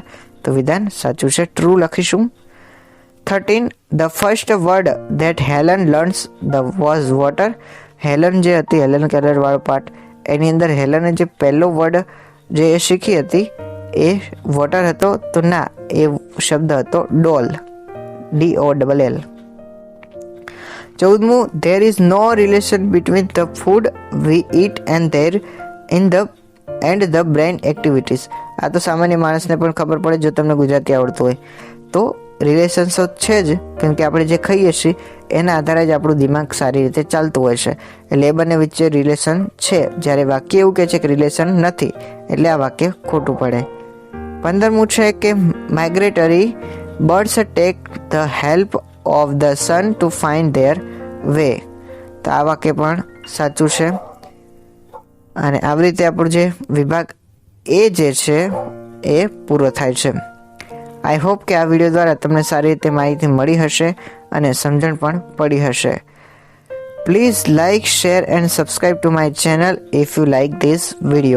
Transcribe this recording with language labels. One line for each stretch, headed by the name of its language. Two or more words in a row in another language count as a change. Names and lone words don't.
Gujarati: તો વિધાન સાચું છે, ટ્રુ લખીશું. 13.
English: The first word that Helen learns was water.
Gujarati: હેલન જે હતી, હેલન કેલર વાળો પાર્ટ, એની અંદર હેલને જે પહેલો વર્ડ જે એ શીખી હતી એ વોટર હતો, તો ના, એ શબ્દ હતો ડોલ, DOLL. 14.
English: There is no relation between the food we eat and the brain activities.
Gujarati: આ તો સામાન્ય માણસને પણ ખબર પડે જો તમને ગુજરાતી આવડતું હોય તો. રિલેશન તો છે જ, કેમ કે આપણે જે ખાઈએ છીએ એના આધારે જ આપણું દિમાગ સારી રીતે ચાલતું હોય છે, એટલે એ બંને વચ્ચે રિલેશન છે. જ્યારે વાક્ય એવું કહે છે કે રિલેશન નથી, એટલે આ વાક્ય ખોટું પડે. 15મું છે કે
English: migratory birds take the help of the sun to find their way.
Gujarati: તો આ વાક્ય પણ સાચું છે. અને આવી રીતે આપણો જે વિભાગ એ જે છે એ પૂરો થાય છે.
English: I hope
Gujarati: કે આ વિડીયો દ્વારા તમને સારી રીતે માહિતી મળી હશે અને સમજણ પણ પડી હશે.
English: Please like, share and subscribe to my channel if you like this video.